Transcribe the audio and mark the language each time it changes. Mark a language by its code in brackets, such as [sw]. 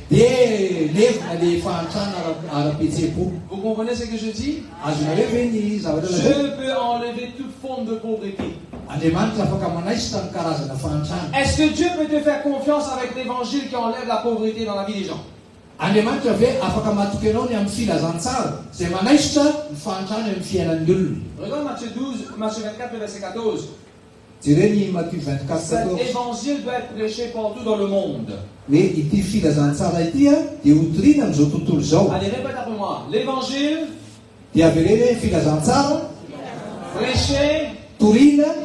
[mg] dia levona le fahantrana ara-pihetseham-po. [fr] Vous comprenez ce que je dis? [mg] Azonareo ve ny zavatra [fr] Je [mg] lazay? [fr] peux enlever toute forme de pauvreté. [mg] Andriamanitra afaka manaisitra ny karazana fahantrana. [fr] Est-ce que Dieu peut te faire confiance avec l'évangile qui enlève la pauvreté dans la vie des gens? [mg] Andriamanitra ve afaka mahatoky anao ny amin'ny filazantsara izay manaisitra ny fahantrana amin'ny fiainan'ny olona. [fr] Regarde Matthieu 24, verset 14. [mg] Jereny Matthieu 24:14. [fr] Cet évangile doit être prêché partout dans le monde. [mg] hoe ity filazantsara ity a dia hotoriana amin'izao tontolo izao. [fr] Allez, répète après moi. L'évangile, [mg] dia avereny hoe filazantsara [fr] prêcher [mg] toriana